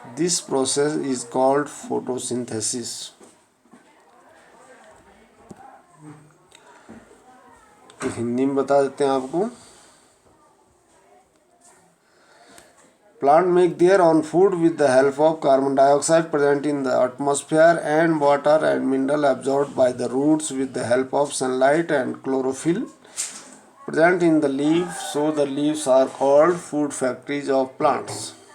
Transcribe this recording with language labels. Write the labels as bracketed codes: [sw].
[en] This process is called photosynthesis. [hi] तो हिंदी में बता देते हैं आपको। [en] Plant make their own food with the help of carbon dioxide present in the atmosphere and water and mineral absorbed by the roots with the help of sunlight and chlorophyll present in the leaf. So the leaves are called food factories of plants.